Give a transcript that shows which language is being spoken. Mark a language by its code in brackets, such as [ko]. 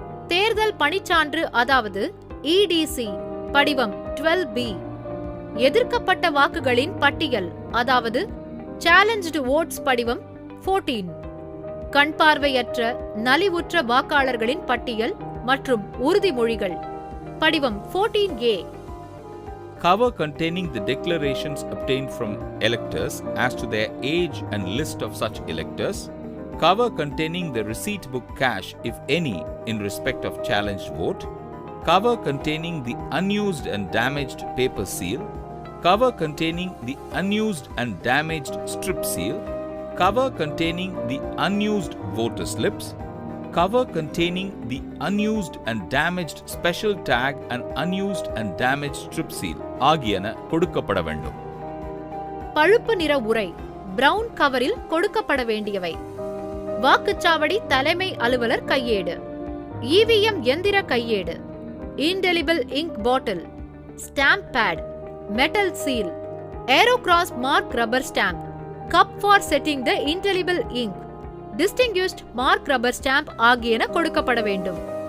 [ta] தேர்தல் பணிச்சான்று அதாவது EDC படிவம் 12B. எதிர்க்கப்பட்ட வாக்குகளின் பட்டியல் அதாவது சேலஞ்ச்டு ஓட்ஸ் படிவம் 14. கண் பார்வையற்ற நலிவுற்ற வாக்காளர்களின் பட்டியல் மற்றும் உறுதிமொழிகள் படிவம் 14A. [en] Cover containing the declarations obtained from electors as to their age and list of such electors. Cover containing the receipt book cash, if any, in respect of challenged vote. Cover containing the unused and damaged paper seal. Cover containing the unused and damaged strip seal. Cover containing the unused voter slips. Cover containing the unused and damaged special tag and unused and damaged strip seal [ta] ஆகியன கொடுக்கப்பட வேண்டும். பழுப்பு நிற உரை brown கவரில் கொடுக்கப்பட வேண்டியவை. வாக்குச்சாவடி தலைமை அலுவலர் கையேடு, EVM எந்திர கையேடு, indelible ink bottle, stamp bad, metal seal, ஏரோகிராஸ் mark rubber stamp, cup for setting the indelible ink, distinguished mark rubber stamp ஆகியன கொடுக்கப்பட வேண்டும்.